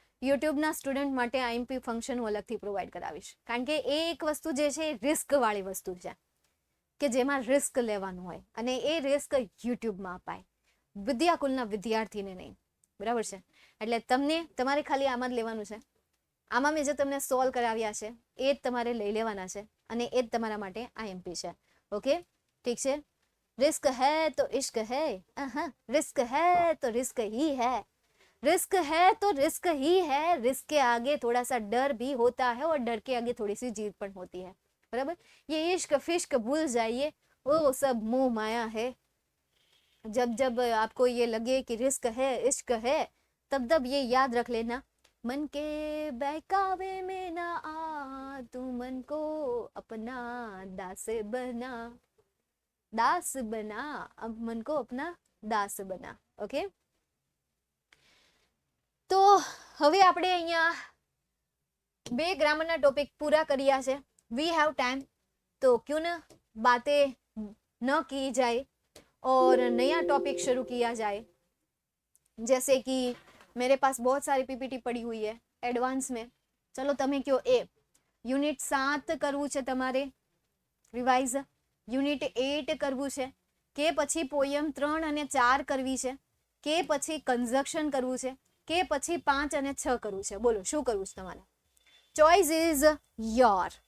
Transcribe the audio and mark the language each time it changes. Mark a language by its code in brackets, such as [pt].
[gu] યુટ્યુબના student માટે IMP function હું અલગથી પ્રોવાઈડ કરાવીશ, કારણ કે એ એક વસ્તુ જે છે એ રિસ્કવાળી વસ્તુ છે, કે જેમાં રિસ્ક લેવાનું હોય અને એ રિસ્ક યુટ્યુબમાં અપાય, વિદ્યાકુલના વિદ્યાર્થીને નહીં, બરાબર છે. એટલે તમને તમારે ખાલી આમાં જ લેવાનું છે. આમાં મેં જે તમને સોલ્વ કરાવ્યા છે એ જ તમારે લઈ લેવાના છે અને એ જ તમારા માટે આઈએમપી છે. ઓકે, ઠીક છે. [hi] रिस्क है तो इश्क है, रिस्क है तो रिस्क ही है, रिस्क है तो रिस्क ही है, रिस्क के आगे थोड़ा सा डर भी होता है और डर के आगे थोड़ी सी जीत पण होती है, बराबर. ये इश्क फिश्क भूल जाइए, वो सब मोह माया है. जब जब आपको ये लगे कि रिस्क है इश्क है, तब तब ये याद रख लेना, मन के बहकावे में ना आ, तू मन को अपना दास बना, दास बना, अब मन को अपना दास बना. [gu] ओके, તો હવે આપણે અહીંયા બે ગ્રામરના ટોપિક પૂરા કર્યા છે. [en] we have time, [hi] तो क्यों न बातें न की जाए और नया टॉपिक शुरू किया जाए. जैसे कि मेरे पास बहुत सारी पीपीटी पड़ी हुई है एडवांस में. [gu] चलो તમે કયો એ યુનિટ 7 કરવું છે તમારે રિવાઇઝ, યુનિટ 8 કરવું છે કે પછી પોયમ 3 અને 4 કરવી છે કે પછી કન્જક્શન કરવું છે કે પછી 5 અને 6 કરવું છે? બોલો શું કરવું છે તમારે? [en] Choice is your.